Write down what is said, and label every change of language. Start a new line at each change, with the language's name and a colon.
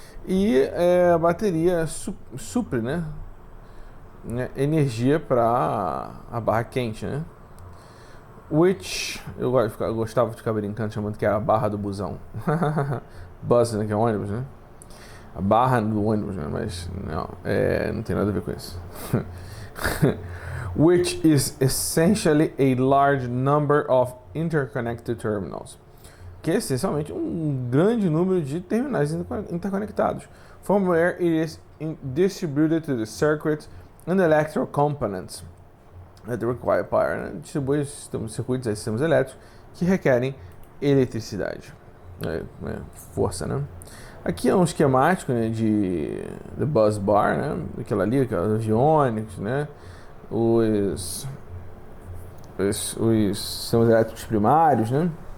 Portuguese: E a bateria supre, né, energia para a barra quente, né? Which eu gostava de ficar brincando chamando que era a barra do busão. Bus, né, que é ônibus, né? A barra do ônibus, né? Mas não tem nada a ver com isso.
English: Which is essentially a large number of interconnected terminals.
Portuguese: Que é essencialmente um grande número de terminais interconectados.
English: From where it is distributed to the circuits and electrical components that require power.
Portuguese: Né? Distribui circuitos a sistemas elétricos que requerem eletricidade. Força, né? Aqui é um esquemático, né, do bus bar, né? Aquela ali, aquelas aviônicos, né? Os sistemas elétricos primários, né?